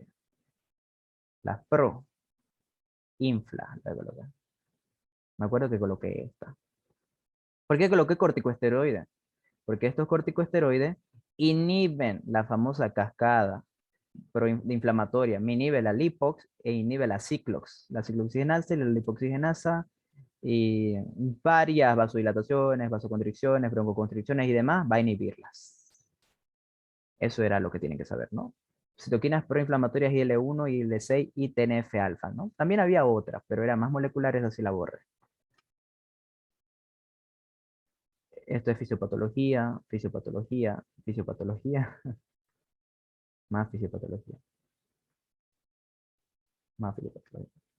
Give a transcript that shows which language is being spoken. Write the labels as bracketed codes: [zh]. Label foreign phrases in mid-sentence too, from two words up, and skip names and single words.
[es] Las pro, infla. Me acuerdo que coloqué esta. ¿Por qué coloqué corticosteroides? Porque estos corticosteroides inhiben la famosa cascada inflamatoria. Me inhibe la lipox e inhibe la ciclox. La ciclooxigenasa y la lipoxigenasa y varias vasodilataciones, vasoconstricciones, broncoconstricciones y demás, va a inhibirlas. Eso era lo que tienen que saber, ¿no? Citoquinas proinflamatorias IL-1, IL-6 y TNF-alfa, ¿no? También había otras, pero eran más moleculares, así la borré. Esto es fisiopatología, fisiopatología, fisiopatología, más fisiopatología, más fisiopatología.